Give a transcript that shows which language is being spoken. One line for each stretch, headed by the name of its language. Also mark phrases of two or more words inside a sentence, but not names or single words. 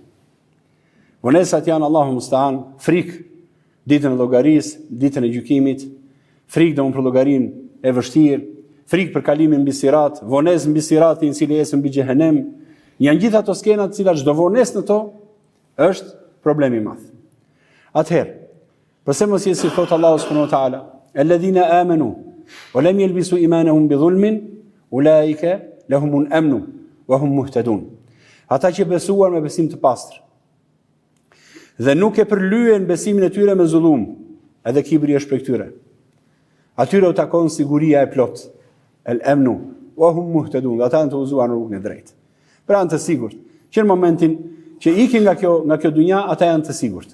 Albanian: Vonesat janë
Arabic: الله المستعان,
Albanian: frikë ditën e llogarisë, ditën e gjykimit, frikë domun për llogarinë e vështirë, frikë për kalimin mbi sirat, vonesë mbi siratin i cili ecën mbi xhehenem. Janë gjithë ato skena të cilat çdo vonesë në to është problem i madh. Atëherë, pse mos jesi thot Allahu
Arabic: سبحانه وتعالى، الذين آمنوا ولم يلبسوا إيمانهم بظلم أولئك لهم الأمن وهم مهتدون.
Albanian: Ata që besuar me besim të pastër dhe nuk e përlyen besimin e tyre me zullum, edhe kibri është për këtyre. Atyre u takon siguria e plot,
Arabic: الأمن وهم مهتدون,
Albanian: ata janë të udhëzuar në rrugën e drejtë. Pra janë të sigurt, që në momentin që ikin nga kjo dynja, ata janë të sigurt.